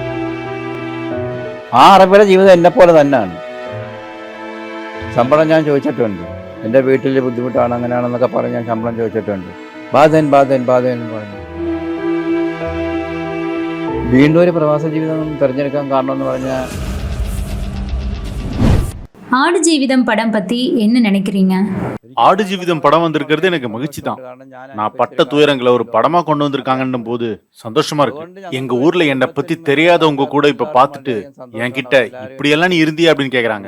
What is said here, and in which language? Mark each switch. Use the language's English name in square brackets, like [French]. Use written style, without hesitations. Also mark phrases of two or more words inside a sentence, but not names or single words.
[Malayalam] ആ അറബിയുടെ ജീവിതം എന്നെപ്പോലെ തന്നെയാണ്. ശമ്പളം ഞാൻ ചോദിച്ചിട്ടുണ്ട്. എൻ്റെ വീട്ടിൽ ബുദ്ധിമുട്ടാണ് അങ്ങനെയാണെന്നൊക്കെ പറഞ്ഞ് ഞാൻ ശമ്പളം ചോദിച്ചിട്ടുണ്ട്. ബാധൻ എന്ന് പറഞ്ഞു. വീണ്ടും ഒരു പ്രവാസ ജീവിതം തിരഞ്ഞെടുക്കാൻ കാരണം എന്ന് പറഞ്ഞാൽ, [Tamil] ஆடு ஜீவிதம் படம் பத்தி என்ன நினைக்கிறீங்க? ஆடு ஜீவிதம் படம் வந்திருக்கிறது எனக்கு மகிழ்ச்சி தான். நான் பட்ட துயரங்களை ஒரு படமா கொண்டு வந்திருக்காங்கன்னும் போது சந்தோஷமா இருக்கு. எங்க ஊர்ல என்னை பத்தி தெரியாதவங்க கூட இப்ப பாத்துட்டு என்கிட்ட இப்படியெல்லாம் நீ இருந்தியா அப்படின்னு கேக்குறாங்க.